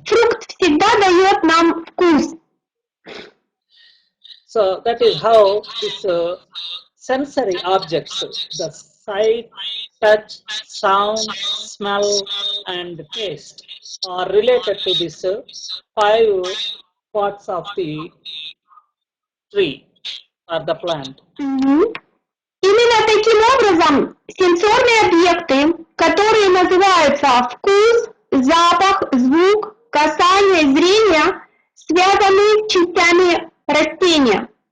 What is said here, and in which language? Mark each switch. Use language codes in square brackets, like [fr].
[ru] фрукт всегда дает нам вкус. [en] So that is how this sensory objects, the sight, touch, sound, smell, and taste are related to these 5 parts of the tree or the plant. [ru] Именно таким образом сенсорные объекты, которые называются вкус, запах, звук, касание, зрение, связаны с частями растения.